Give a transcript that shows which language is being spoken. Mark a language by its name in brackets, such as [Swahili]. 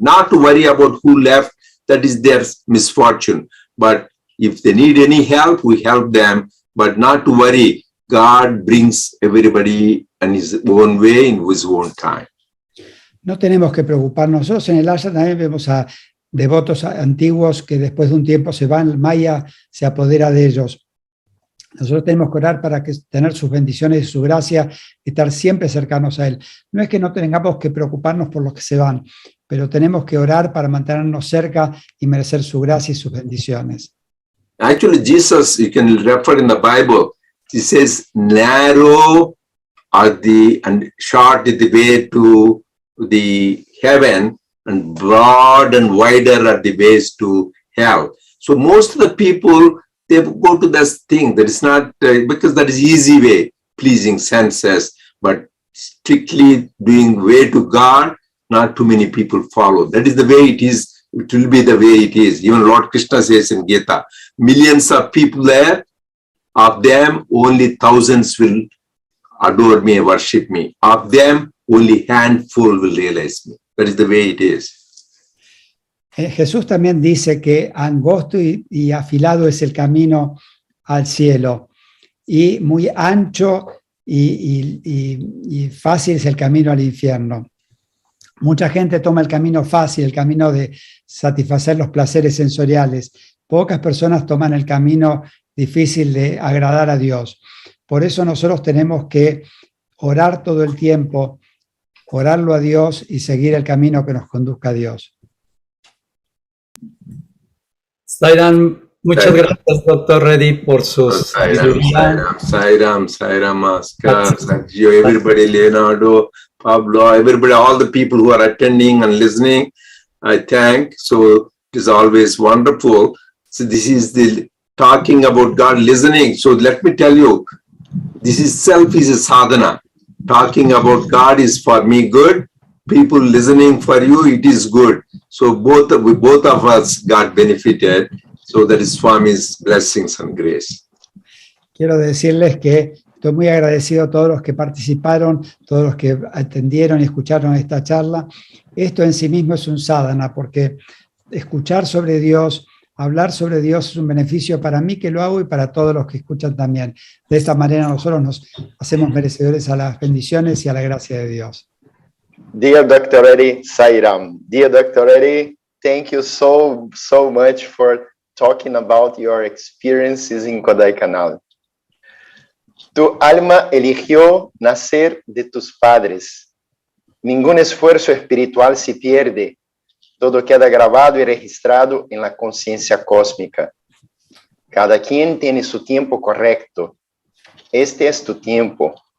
[English] Not to worry about who left, that is their misfortune. But if they need any help, we help them, but not to worry. God brings everybody in his own way, in his own time. [Spanish] No tenemos que preocuparnos. Nosotros en el ashram también vemos a devotos antiguos que después de un tiempo se van, Maya se apodera de ellos. Nosotros tenemos que orar para tener sus bendiciones y su gracia, estar siempre cercanos a Él. No es que no tengamos que preocuparnos por los que se van, pero tenemos que orar para mantenernos cerca y merecer su gracia y sus bendiciones. [English] Actually, Jesus, you can refer in the Bible, he says, narrow and short is the way to the heaven, and broad and wider are the ways to hell. So most of the people, they go to this thing that is not, because that is easy way, pleasing senses, but strictly doing way to God, not too many people follow. That is the way it is. It will be the way it is. Even Lord Krishna says in Gita, millions of people there, of them only thousands will adore me, worship me. Of them, only handful will realize me. That is the way it is. [Spanish] Jesús también dice que angosto y afilado es el camino al cielo, y muy ancho y fácil es el camino al infierno. Mucha gente toma el camino fácil, el camino de satisfacer los placeres sensoriales. Pocas personas toman el camino difícil de agradar a Dios. Por eso nosotros tenemos que orar todo el tiempo, orarlo a Dios y seguir el camino que nos conduzca a Dios. Sairam, muchas Sairam. gracias, doctor Reddy, por sus sabiduría. [English] Sairam, Oscar, Sergio, everybody, Leonardo, Pablo, everybody, all the people who are attending and listening, I thank. So it is always wonderful. So this is the talking about God, listening. So let me tell you, this itself is a sadhana. Talking about God is for me good. People listening for you, it is good. So both of us got benefited. So that is Swami's blessings and grace. [Spanish] Quiero decirles que estoy muy agradecido a todos los que participaron, todos los que atendieron y escucharon esta charla. Esto en sí mismo es un sadhana, porque escuchar sobre Dios, hablar sobre Dios es un beneficio para mí que lo hago y para todos los que escuchan también. De esta manera nosotros nos hacemos merecedores a las bendiciones y a la gracia de Dios. [English] Dear Dr. Reddy, Sairam. Dear Dr. Reddy, thank you so much for talking about your experiences in Kodaikanal. [Spanish] Tu alma eligió nacer de tus padres. Ningún esfuerzo espiritual se pierde. Todo queda grabado y registrado en la conciencia cósmica. Cada quien tiene su tiempo correcto. Este es tu tiempo.